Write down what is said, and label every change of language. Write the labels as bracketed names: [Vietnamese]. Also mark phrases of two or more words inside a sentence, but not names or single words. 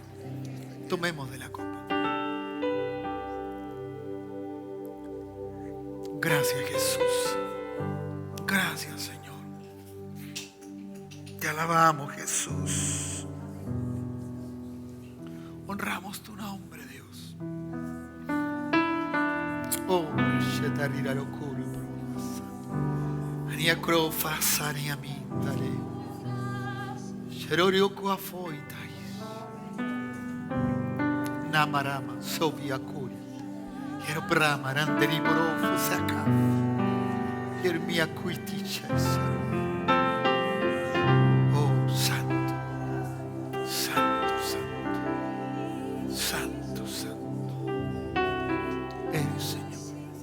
[Spanish] Tomemos de la copa. Gracias, Jesús. Gracias, Señor. Te alabamos, Jesús. Honramos tu nombre, Dios. Oh, shetarira locura. Ania crofa sania mitale. Sherorio coafoitai. Namarama sobiakuri. Quiero bramaran de librofu saca. Quiero mi acuitiches. Oh, santo. Santo, santo. Santo, santo. Eres, Señor.